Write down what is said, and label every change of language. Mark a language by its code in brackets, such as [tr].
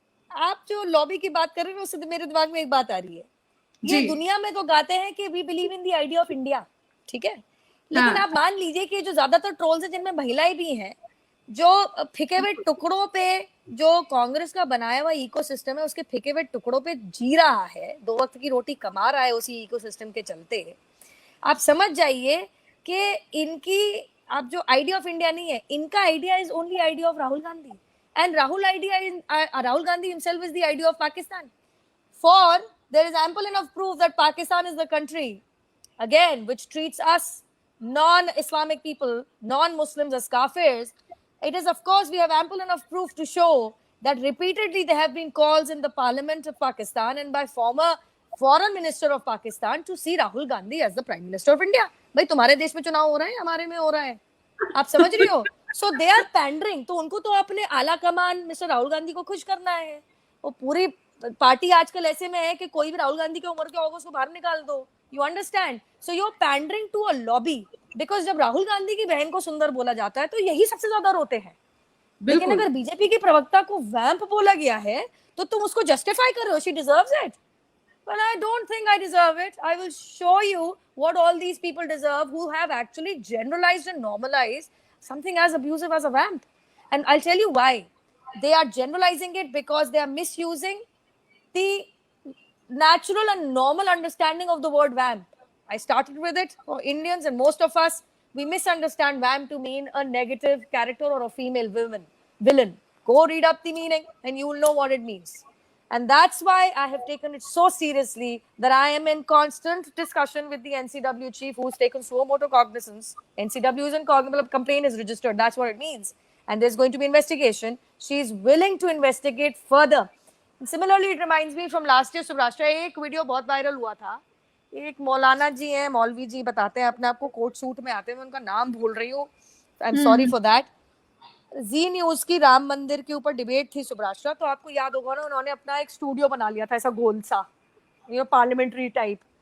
[hi] आप जो लॉबी की बात कर रहे हैं उससे तो मेरे दिमाग में एक बात आ रही है, ये दुनिया में तो गाते हैं कि [en] we believe in the idea of India, [hi] ठीक है, लेकिन आप मान लीजिए कि जो ज्यादातर ट्रोल्स हैं जिनमें महिलाएं भी हैं, जो फेंके हुए टुकड़ों पे, जो कांग्रेस का बनाया हुआ इकोसिस्टम है उसके फेंके हुए टुकड़ों पे जी रहा है, 2 वक्त की रोटी कमा रहा है उसी इकोसिस्टम के चलते, आप समझ जाइए कि इनकी, आप जो आइडिया ऑफ इंडिया नहीं है, इनका [en] Idea is only idea of Rahul Gandhi, and Rahul Gandhi himself is the idea of Pakistan. For there is ample enough proof that Pakistan is the country, again, which treats us non-Islamic people, non-Muslims as kafirs. It is, of course, we have ample enough proof to show that repeatedly there have been calls in the parliament of Pakistan and by former foreign minister of Pakistan to see Rahul Gandhi as the prime minister of India. [hi] भाई तुम्हारे देश में चुनाव हो रहा है, हमारे में हो रहा है, आप समझ रही हो? [en] So they are pandering, [hi] तो उनको तो अपने आला कमान मिस्टर राहुल गांधी को खुश करना है। वो पूरी पार्टी आजकल ऐसे में है कि कोई भी राहुल गांधी की उम्र के होगा उसको बाहर निकाल दो, [en] You understand? So you are pandering to a lobby, because [hi] जब राहुल गांधी की बहन को सुंदर बोला जाता है तो यही सबसे ज्यादा रोते हैं, लेकिन अगर बीजेपी की प्रवक्ता को वैम्प बोला गया है तो तुम उसको जस्टिफाई कर रहे हो, [en] She deserves it. Well, I don't think I deserve it. I will show you what all these people deserve who have actually generalized and normalized something as abusive as a vamp. And I'll tell you why. They are generalizing it because they are misusing the natural and normal understanding of the word vamp. I started with it. For Indians and most of us, we misunderstand vamp to mean a negative character or a female villain. Go read up the meaning and you will know what it means. And that's why I have taken it so seriously that I am in constant discussion with the NCW chief, who's taken suo motu cognizance. NCW is in complaint is registered. That's what it means. And there's going to be investigation. She is willing to investigate further. And similarly, it reminds me from last year, Subrashtra, [hi] एक video बहुत viral हुआ था. एक मौलाना जी हैं, मौलवी जी बताते हैं अपने आप को कोट सूट में आते हैं, मैं उनका नाम भूल रही हूँ. [en] I am sorry for that. [hi] Ji news की राम मंदिर के ऊपर डिबेट थी सुब्राश्रा, तो आपको याद होगा ना, उन्होंने अपना एक स्टूडियो बना लिया था ऐसा गोल सा, पार्लियामेंट्री टाइप.